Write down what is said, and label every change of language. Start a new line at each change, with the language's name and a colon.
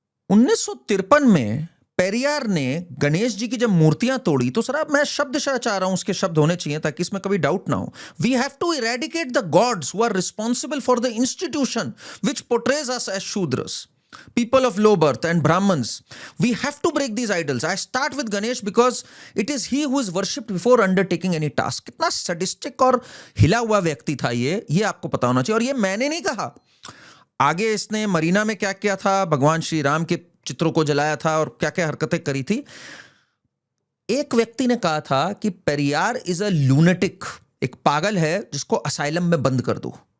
Hindi: 1953 में पेरियार ने गणेश जी की जब मूर्तियां तोड़ी, तो सर मैं शब्दशः चाह रहा हूं, उसके शब्द होने चाहिए ताकि इसमें कभी डाउट ना हो।
English: We have to eradicate the gods who are responsible for the institution which portrays us as Shudras, people of low birth and Brahmins. We have to break these idols. I start with Ganesh because it is he who is worshipped before undertaking any task.
Hindi: कितना sadistic और हिला हुआ व्यक्ति था ये आपको पता होना चाहिए। और ये मैंने नहीं कहा, आगे इसने मरीना में क्या किया था, भगवान श्री राम के चित्रों को जलाया था और क्या क्या हरकतें करी थी। एक व्यक्ति ने कहा था कि
English: Periyar is a lunatic,
Hindi: एक पागल है जिसको असाइलम में बंद कर दो।